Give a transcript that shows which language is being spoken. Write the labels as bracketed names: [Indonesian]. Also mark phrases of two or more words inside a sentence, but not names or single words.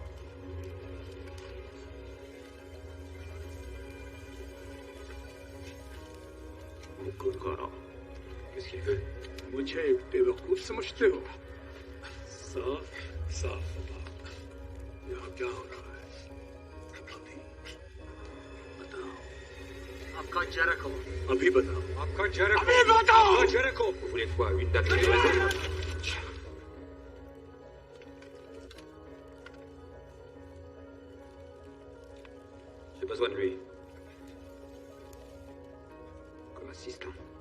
[French] Qu'est-ce qu'il veut? [Hindi] मुझे बेवकूफ समझते हो? साफ साफ बताओ यहाँ क्या हो रहा है? बताओ आपका जेरिको अभी बताओ आपका जेरिको अभी बताओ आपका जेरिको [French] vous voulez quoi une date j'ai besoin de lui comme assistant.